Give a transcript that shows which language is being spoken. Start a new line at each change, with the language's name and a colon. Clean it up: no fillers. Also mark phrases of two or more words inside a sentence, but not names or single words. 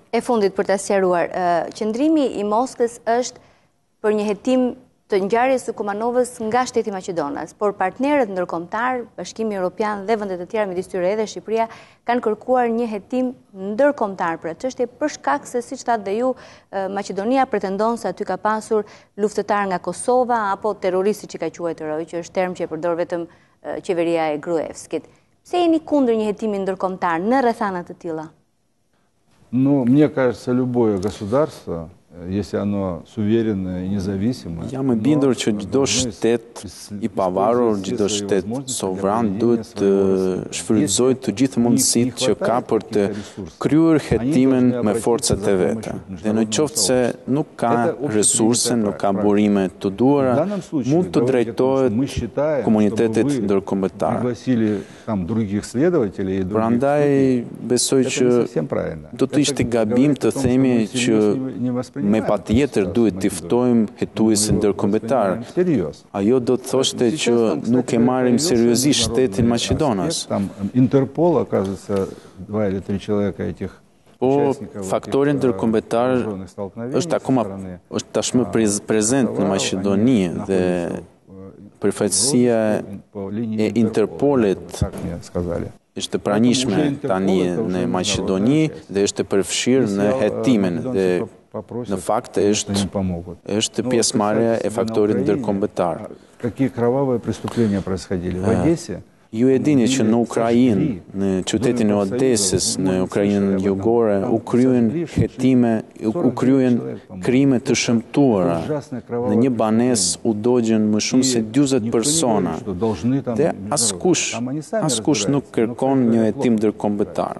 Albanian: E fundit për ta sqaruar, qëndrimi i Moskës është për një hetim të ngjarjes së Kumanovës nga shteti Maqedonas, por partnerët ndërkombëtar, Bashkimi Evropian dhe vendet e tjera midis tyre edhe Shqipëria kanë kërkuar një hetim ndërkombëtar për atë çështje për shkak se siç thatë dhe ju, Maqedonia pretendon se aty ka pasur luftëtar nga Kosova apo terroristi që ka quajtur ai, që është term që e përdor vetëm qeveria e Gruevskit. Pse jeni kundër një hetimi ndërkombëtar në rrethana të tilla?
Russian: Ну, мне кажется, любое государство, если оно суверенное и независимое...
Albanian: Jam e bindur që çdo shtet i pavarur, çdo shtet sovran duhet të shfrytëzojë të gjithë mundësitë që ka për të kryer hetimin me forcat e veta. Dhe në qoftë se nuk ka resurse, nuk ka burime të duara, mund të drejtohet komunitetit ndërkombëtar. Prandaj besoj që do të ishte gabim të themi që me patjetër duhet të ftojmë hetuesin ndërkombëtar. Ajo do të thoshte që nuk e marrim seriozisht shtetin Maqedonas. Interpol,
Russian: оказывается, 2 или 3 человека этих
Albanian: Po, faktori ndërkombëtar është tashmë prezent në Maqedoni dhe përfaqësia e Interpolit është pranishme tani në Maqedoni dhe është përfshirë në hetimin dhe në fakt është pjesëmarrja e faktorit ndërkombëtar.
Russian: Какие кровавые преступления происходили в Одессе?
Albanian: Ju e dini që në Ukrainë, në qytetin e Odesës, në Ukrainën jugore, u kryen hetime, u kryen krime të shëmtuara. Në një banesë u dogjën më shumë se 40 persona. Dhe askush nuk kërkon një hetim ndërkombëtar.